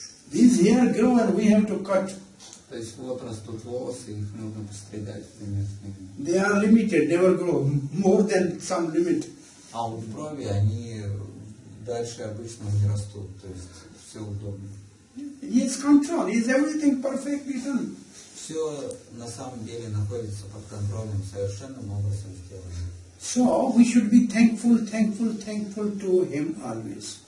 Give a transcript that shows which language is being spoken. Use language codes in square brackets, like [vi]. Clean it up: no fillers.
[en] These hair grow and we have to cut. [ru] То есть вот растут волосы, их нужно постригать примерно. [en] They are limited, never grow more than some limit. [ru] А вот брови, они дальше обычного не растут, то есть все удобно. [en] He has control, he has everything perfectly done. [ru] Все на самом деле находится под контролем, совершенным образом сделано. [en] So we should be thankful to him always.